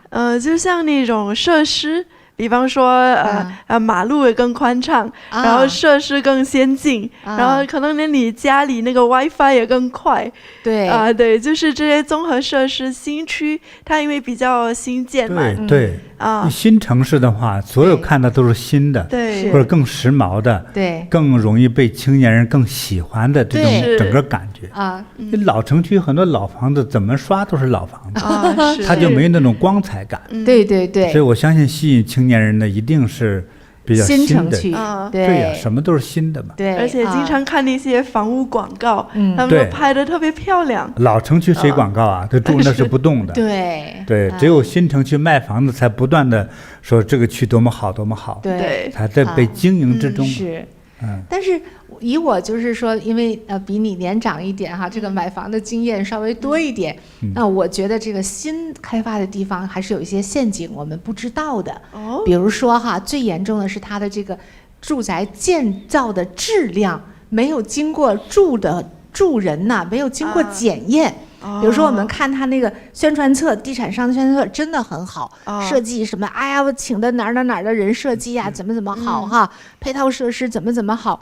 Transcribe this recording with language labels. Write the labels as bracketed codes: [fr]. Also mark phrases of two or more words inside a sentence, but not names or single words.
[zh] 就像那種設施。比方說，馬路也更寬敞，然後設施更先進，然後可能連你家裡那個 WiFi 也更快。對對，就是這些綜合設施，新區它因為比較新建嘛。對新城市的話，所有看的都是新的，对，或者更時髦的，对，更容易被青年人更喜歡的這種整個感覺啊。老城區很多老房子怎麼刷都是老房子，它就沒那種光彩感。對对對，所以我相信吸引青年人的一定是比較新的，新城区，对呀，什麼都是新的嘛。对，而且經常看那些房屋廣告，他們都拍得特別漂亮。老城區誰廣告啊？都住那是不動的。對，只有新城區賣房子才不斷的說這個區多麼好多麼好，對，才在被經營之中。是，但是以我就是說，因為比你年長一點哈，這個買房的經驗稍微多一點，那我覺得這個新開發的地方還是有一些陷阱我們不知道的。比如說哈，最嚴重的是它的這個住宅建造的質量沒有經過住人吶，沒有經過檢驗。比如說我們看他那個宣傳冊，地產商的宣傳冊真的很好，設計什麼，哎呀，我請的哪兒的人設計啊，怎麼好哈，配套設施怎麼好。